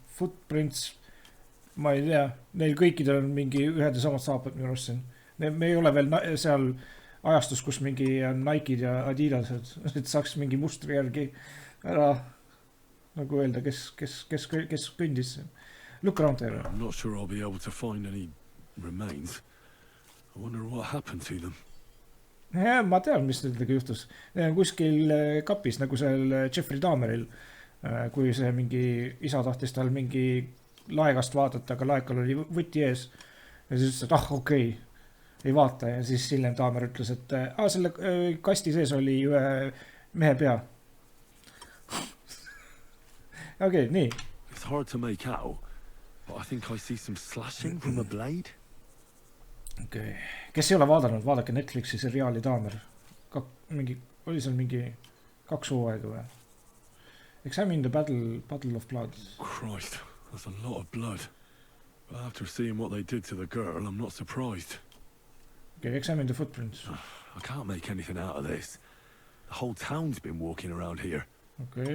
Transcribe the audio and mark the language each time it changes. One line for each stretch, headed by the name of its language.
Estonian: Footprints, ma ei tea, neil kõikidel on mingi ühed ja samad saapad minu arust siin. Me ei ole veel seal ajastus, kus mingi Nike'd ja Adidased, et saaks mingi mustri järgi ära nagu öelda, kes kõndis.
English: Look around there. I'm not sure I'll be able to find any remains. I wonder what happened to them.
Estonian: Ja, ma tean, mis nendega juhtus. Need on kuskil kapis, nagu seal Jeffrey Dahmeril, kui see mingi isa tahtis tal mingi laegast vaadata, aga laekal oli võti ees. Ja siis ütles, et okei, ei vaata ja siis hiljem Taamer ütles, et selle kasti sees oli ühe mehe pea. Okei, nii.
English: It's hard to make out, but I think I see some slashing from a blade.
Estonian: Okei. Kes ei ole vaadanud, vaadake Netflixi seriaali Taamer. Oli seal mingi 2 hooaega või?
English: Examine the battle of blood. Christ, that's a lot of blood. But after seeing what they did to the girl, I'm not surprised. Okay, examine the footprints. I can't make anything out of this. The whole town's been walking around here. Okay.